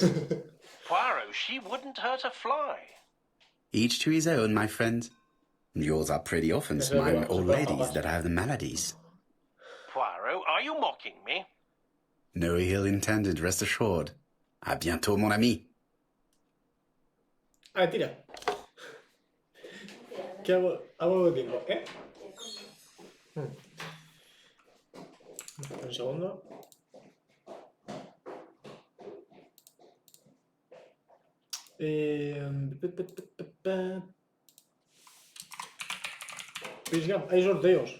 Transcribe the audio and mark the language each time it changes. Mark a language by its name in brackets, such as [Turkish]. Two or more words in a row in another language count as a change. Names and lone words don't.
[English] Poirot, she wouldn't hurt a fly. Each to his own, my friend. Yours are pretty often smiling old ladies that have the maladies. Poirot, are you mocking me? No ill intended, rest assured. [French] À bientôt, mon ami. [Spanish] Ah, tira. ¿Qué hago? Hago de tiempo, ¿eh? Un segundo. Hay sorteos.